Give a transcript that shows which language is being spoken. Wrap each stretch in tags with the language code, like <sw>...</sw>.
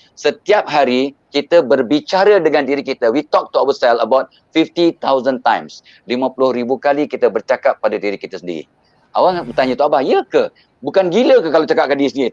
<ms>Setiap hari kita berbicara dengan diri kita.</ms> <en>We talk to ourselves about 50,000 times.</en> <ms>50,000 kali kita bercakap pada diri kita sendiri. Awak bertanya, Tok Abah, ya ke? Bukan gila ke kalau cakap dengan diri sendiri?</ms>